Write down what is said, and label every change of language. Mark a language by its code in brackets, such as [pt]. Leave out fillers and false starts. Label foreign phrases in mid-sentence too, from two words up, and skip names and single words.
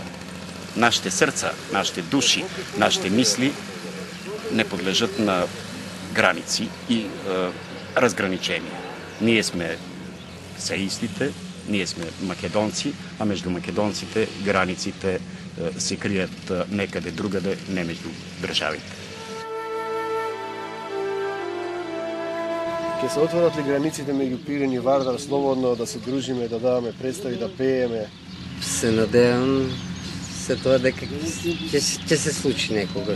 [bg] Нашите сърца, нашите души, нашите мисли не подлежат на граници и разграничения. Ние сме сеистите, ние сме македонци, а между македонците границите се крият некъде другаде, не между државите. [mk] Ке се отворат ли границите меѓу Пирин и Вардар слободно да се дружиме, да даваме представи, да пееме? Се надевам се тоа дека ќе се случи некогаш.